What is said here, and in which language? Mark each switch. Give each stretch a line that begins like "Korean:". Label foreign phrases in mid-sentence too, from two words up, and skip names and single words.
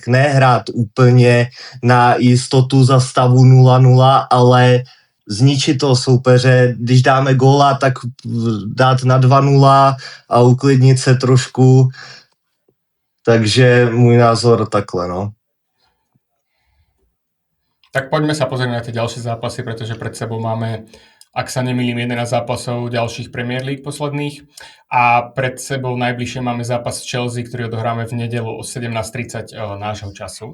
Czech: Ne hrát úplně na jistotu za stavu 0-0, ale zničit toho soupeře, když dáme góla, tak dát na 2-0 a uklidnit se trošku.
Slovak: Takže môj názor takhle, no. Tak poďme sa pozrieť na tie ďalšie zápasy, pretože pred sebou máme, ak sa nemýlim, 11 zápasov ďalších Premier League posledných a pred sebou najbližšie máme zápas Chelsea, ktorý odohráme v nedeľu o 17:30 nášho času.